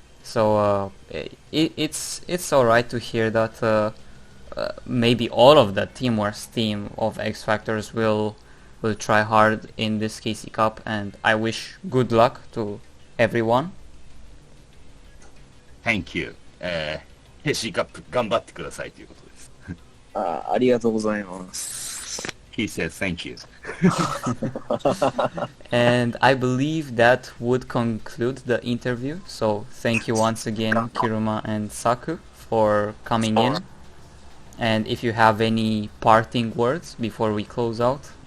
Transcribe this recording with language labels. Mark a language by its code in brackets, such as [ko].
[en] So it's all right to hear that maybe all of the Teamworks team of X Factors will try hard in this KC Cup, and I wish good luck to everyone. Thank you. [ja] KC カップ頑張ってくださいということです。ありがとうございます。 [en] He said thank you. And I believe that would conclude the interview. So thank you once again, Kiruma and Saku, for coming in. And if you have any parting words before we close out.